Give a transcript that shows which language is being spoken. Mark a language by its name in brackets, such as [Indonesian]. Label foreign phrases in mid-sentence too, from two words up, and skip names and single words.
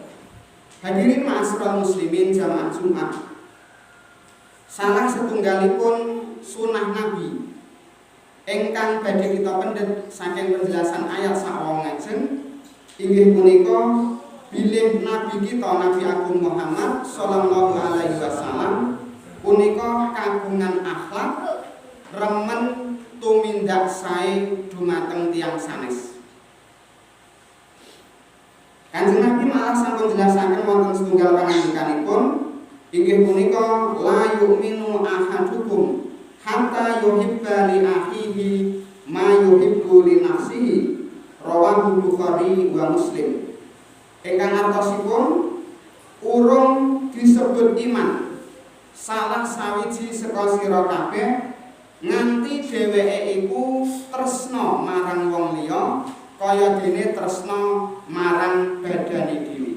[Arabic] حاضرين معاشر المسلمين [Javanese] jamaah Jumat, salah setunggalipun sunah Nabi ingkang badhe kita pendhet saking penjelasan ayat sakwau ngajeng inggih punika bilih Nabi kita Nabi Agung Muhammad [Arabic] صلى الله عليه وسلم [Javanese] punika kagungan akhlak remen tumindak sae dumateng tiyang sanes. Kanjeng Nabi malah sampun jelasaken wonten setunggal pangandikanipun inggih punika [Arabic] لا يؤمن أحدكم حتى يحب لأخيه ما يحب لنفسه رواه بخاري ومسلم. [Javanese] Ingkang artosipun urung disebut iman salah sawiji saka sira kabeh nganti dheweke iku tresna marang wong liya kaya dene tresna marang badane dhewe.